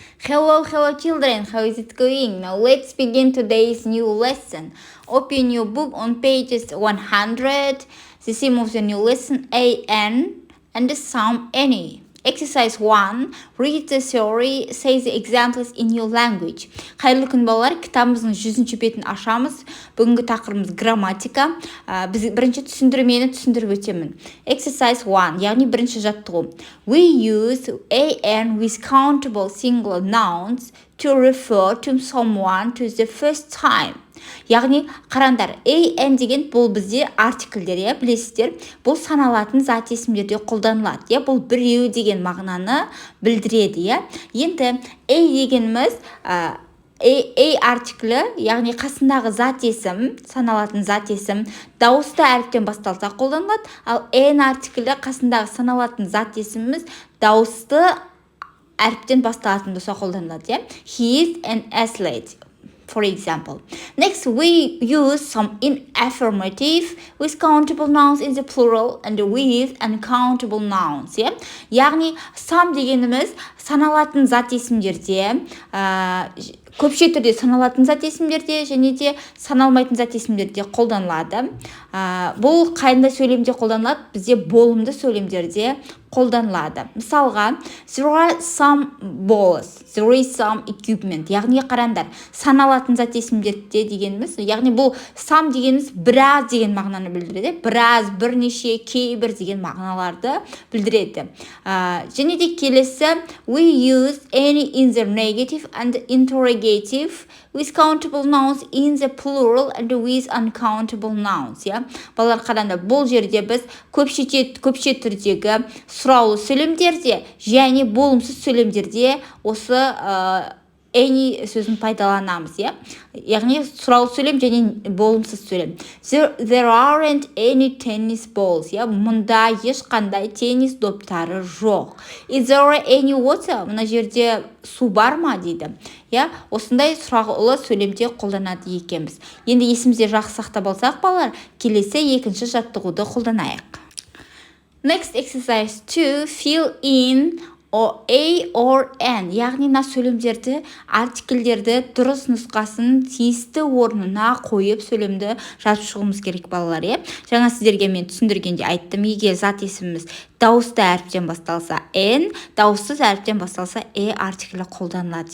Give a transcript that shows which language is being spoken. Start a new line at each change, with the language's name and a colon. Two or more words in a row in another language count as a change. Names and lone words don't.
English: Hello children, how is it going? Now let's begin today's new lesson. Open your book on pages 100. The theme of the new lesson, an and the sum any. Exercise 1. Read the theory, say the examples in your language.
Kazakh: Қайырлы күн балалар, кітабымыздың 100-ші бетін ашамыз. Бүгінгі тақырыбымыз грамматика. Біз бірінші түсіндірмені түсіндіріп өтемін.
English: Exercise 1,
Kazakh: яғни бірінші жаттығу.
English: We use an with countable singular nouns to refer to someone to the first time.
Kazakh: Яғни, қараңдар, an деген бұл бізде артикльдер, білесіздер, бұл саналатын зат есімдерде қолданылады, бұл біреу деген мағынаны білдіреді. Енді дегеніміз артиклі, яғни қасындағы зат есім, саналатын зат есім, дауысты әріптен басталса қолданылады, ал an артиклі қасындағы саналатын зат есіміміз дауысты әріптен басталатын болса қолданылады.
English: He is an athlete. For example. Next, we use some affirmative with countable nouns in the plural and with uncountable nouns.
Kazakh: Яғни, some дегеніміз саналатын зат есімдерде, көпше түрде саналатын зат есімдерде және де саналмайтын зат есімдерде қолданылады. Бұл қайында сөйлемде қолданылады? Бізде болымды сөйлемдерде қолданылады. Мысалға,
English: there are some balls, there is some equipment.
Kazakh: Яғни қараңдар, саналатын зат есімдерде дегеніміз, яғни бұл some дегеніміз біраз деген мағынаны білдіреді. Біраз, бірнеше, кейбір деген мағыналарды білдіреді. Және де келесі,
English: we use any in the negative and interrogative with countable nouns in the plural and with uncountable nouns.
Kazakh: Балалар қараңдар, бұл жерде біз көпше түрдегі сұраулы сөйлемдерде және болымсыз сөйлемдерде осы any сөзін пайдаланамыз. Яғни сұраулы сөйлем және болымсыз сөйлем.
English: There aren't any tennis balls.
Kazakh: Мұнда ешқандай теннис доптары жоқ.
English: Is there any water?
Kazakh: Мына жерде су бар ма дейді. Осындай сұраулы сөйлемде қолданады екенбіз. Енді есімізде жақсы сақтап алсақ балалар, келесі екінші жаттығуды қолданайық.
English: Next exercise 2, fill in a or an.
Kazakh: Яғни мына сөйлемдерді, артикльдерді дұрыс нұсқасын тиісті орнына қойып сөйлемді жазып шығуымыз керек балалар. Жаңа сіздерге мен түсіндіргенде айттым, егер зат есіміміз дауысты әріптен басталса n, дауыссыз әріптен басталса артиклі қолданылады.